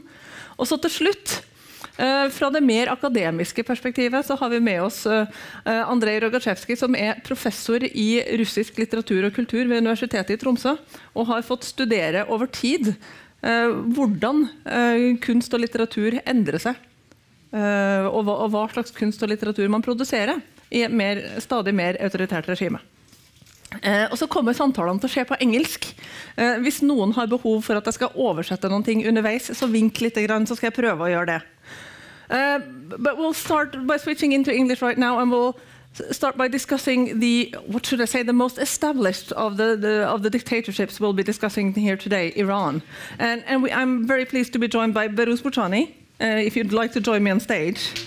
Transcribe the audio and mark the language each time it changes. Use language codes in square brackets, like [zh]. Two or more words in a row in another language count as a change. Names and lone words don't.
[no] Og så til slutt, fra det mer akademiske perspektivet, så har vi med oss Andrej Rogatschevskij, som er professor i russisk litteratur og kultur ved Universitetet i Tromsø, og har fått studere over tid hvordan kunst og litteratur endrer seg, og hva slags kunst og litteratur man produserer i et stadig mer autoritært regime. Og så kommer samtalene til å skje på engelsk. Hvis noen har behov for at jeg skal oversette noen ting underveis, så vink litt, så skal jeg prøve å gjøre det. [en] But we'll start by switching into English right now, and we'll start by discussing the most established of the dictatorships we'll be discussing here today, Iran. And I'm very pleased to be joined by Behrouz Boochani, if you'd like to join me on stage.